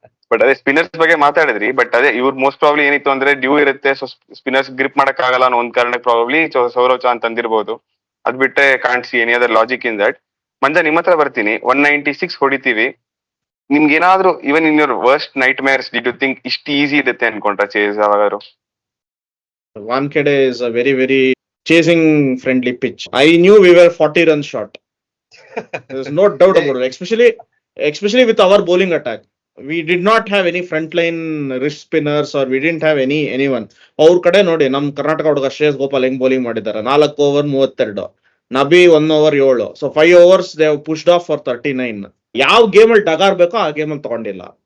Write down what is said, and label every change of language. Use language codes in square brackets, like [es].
[kn] But ಅದೇ spinners ಬಗ್ಗೆ ಮಾತಾಡಿದ್ರಿ. ಬಟ್ ಅದೇ ಇವ್ರು ಮೋಸ್ಟ್ ಪ್ರಾಬ್ಲಿ ಏನಿತ್ತು ಅಂದ್ರೆ ಡ್ಯೂ ಇರುತ್ತೆ, ಸೊ ಸ್ಪಿನ್ನರ್ಸ್ ಗ್ರಿಪ್ ಮಾಡಕ್ ಆಗಲ್ಲ ಅನ್ನೋ ಒಂದ್ ಕಾರಣಕ್ಕೆ ಪ್ರಾಬ್ಲಿ ಸೌರವ್ ಚೌಹಾಣ್ ತಂದಿರ್ಬೋದು. ಅದ್ ಬಿಟ್ಟರೆ [en] Can't see any other logic in that. Manja, [kn] ನಿಮ್ಮ ಹತ್ರ ಬರ್ತೀನಿ. 196 ಹೊಡಿತೀವಿ. ನಿಮ್ಗೆ ಏನಾದ್ರು [en] even in your worst nightmares did you think [kn] ಇಷ್ಟು ಈಸಿ ಇರುತ್ತೆ ಅನ್ಕೊಂಡ್ರ chase ಯಾವಾಗಾದ್ರು? [en] Wankhede is a very, very chasing friendly pitch. I knew we were 40 runs short. There's no doubt about it. Especially with our bowling attack. We did not have any frontline wrist spinners or we didn't have anyone. [kn] ಅವ್ರ ಕಡೆ ನೋಡಿ, ನಮ್ ಕರ್ನಾಟಕ ಹುಡುಗ ಶ್ರೇಯಸ್ ಗೋಪಾಲ್ ಹೆಂಗ್ bowling ಮಾಡಿದ್ದಾರೆ. 4 over 32, Nabi 1 over 7. [en] So 5 overs they have pushed off for 39. [kn] ಯಾವ game ಅಲ್ಲಿ ಡಗಾರ್ ಬೇಕೋ ಆ ಗೇಮ್ ಅಲ್ಲಿ ತಗೊಂಡಿಲ್ಲ.